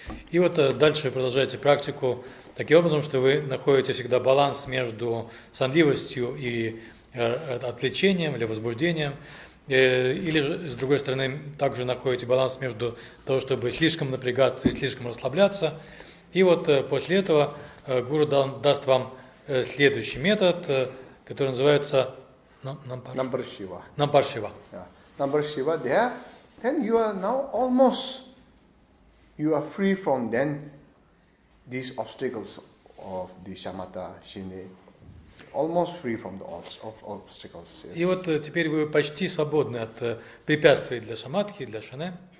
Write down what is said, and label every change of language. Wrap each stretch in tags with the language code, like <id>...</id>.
<ru>И вот дальше вы продолжаете практику таким образом, что вы находите всегда баланс между сонливостью и отвлечением или возбуждением, или же, с другой стороны, также находите баланс между того, чтобы слишком напрягаться и слишком расслабляться. И вот после этого Гуру даст вам следующий метод, который называется</ru> <en>Number Shiva.</en> <ru>Нампар Шива.</ru> <en>Number Shiva, there, then you are now almost, you are free from then these obstacles of the shamatha, shine, almost free from the obstacles. Yes.</en> <ru>И вот теперь вы почти свободны от препятствий для шаматхи, для шане.</ru>